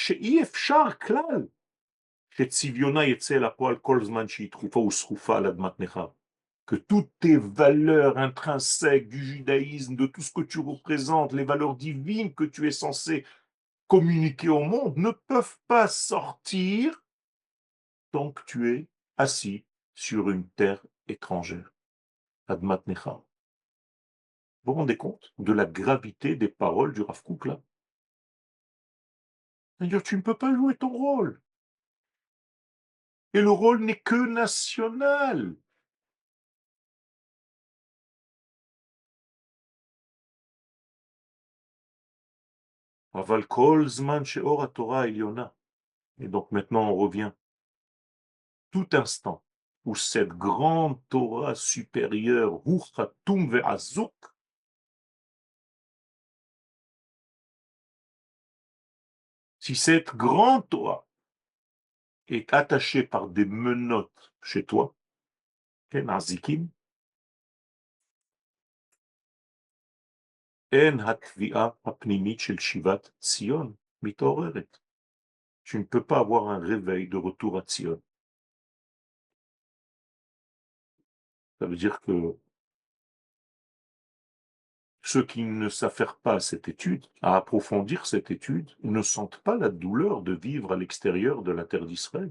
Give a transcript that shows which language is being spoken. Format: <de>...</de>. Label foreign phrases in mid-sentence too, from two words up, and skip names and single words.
<fr>Que toutes tes valeurs intrinsèques du judaïsme, de tout ce que tu représentes, les valeurs divines que tu es censé communiquer au monde, ne peuvent pas sortir tant que tu es assis sur une terre étrangère.</fr> <he>אדמת נכר.</he> <fr>Vous vous rendez compte de la gravité des paroles du Rav Kook là? C'est-à-dire, tu ne peux pas jouer ton rôle. Et le rôle n'est que national.</fr> <he>אבל כל זמן שאור תורה עליונה.</he> <fr>Et donc maintenant on revient tout instant où cette grande Torah supérieure,</fr> <he>הוא חתום ועזוק,</he> <fr>si cette grande Torah est attachée par des menottes chez toi,</fr> <he>כן אזיקים, אין התביעה הפנימית של שיבת ציון מתעוררת.</he> <fr>Tu ne peux pas avoir un réveil de retour à Tzion. Ça veut dire que ceux qui ne s'affairent pas à cette étude, à approfondir cette étude, ne sentent pas la douleur de vivre à l'extérieur de la terre d'Israël.</fr>